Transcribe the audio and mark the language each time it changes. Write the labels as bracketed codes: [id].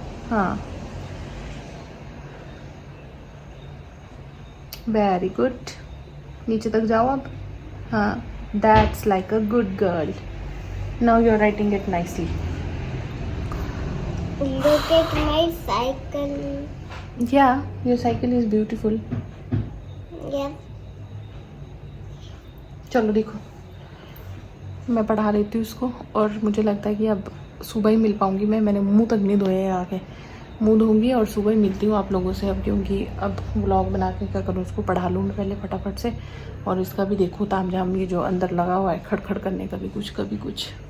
[hi] हाँ [en] very good, [hi] नीचे तक जाओ अब। [en] हाँ that's like a good girl, now you are writing it nicely. Look at my cycle. Yeah, your cycle is beautiful. Yeah. [hi] चलो देखो, मैं पढ़ा लेती हूँ उसको और मुझे लगता है कि अब सुबह ही मिल पाऊँगी मैंने मुंह तक नहीं धोया है आके, मुंह धोऊंगी और सुबह ही मिलती हूँ आप लोगों से अब, क्योंकि अब व्लॉग बना के क्या करूँ, उसको पढ़ा लूँ मैं पहले फटाफट से और इसका भी देखूँ ताम झाम ये जो अंदर लगा हुआ है खड़खड़ करने, कभी कुछ।